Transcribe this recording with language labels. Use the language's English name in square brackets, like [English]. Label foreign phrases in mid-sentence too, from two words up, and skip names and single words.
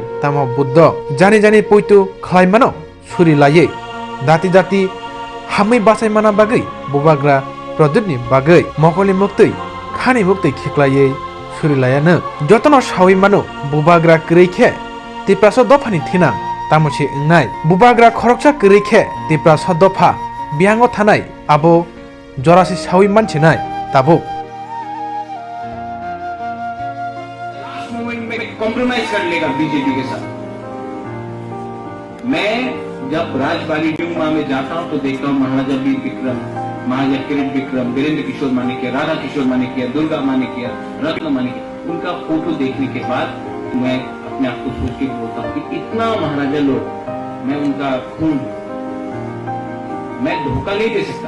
[Kok Borok] tamo buddha jani puitu khlaimano surilaye dati dati hamai basai mana bagai bubagra prodotni bagai mokoli muktei khani muktei khiklaye surilayano jotono sawi mano bubagra kreikhe tipraso dofani thina tamosi ngnai bubagra khoroksa kreikhe tipraso dofa biango thanai abo jorasi sawi manchi nai tabuk [English] last moment [Hindi] में कॉम्प्रोमाइज कर लेगा बीजेपी के साथ। मैं जब राजबाड़ी ड्यूमा में जाता हूं तो देखता हूं महाराजा वीर विक्रम, महाराजा किरीट विक्रम, वीरेंद्र किशोर मानिकिया, राधा किशोर मानिकिया, दुर्गा मानिकिया, रत्न मानिकिया, उनका फोटो देखने के बाद मैं अपने आप को सोच के बोलता हूँ कि इतना महाराजा लोग, मैं उनका खून मैं धोखा नहीं दे सकता।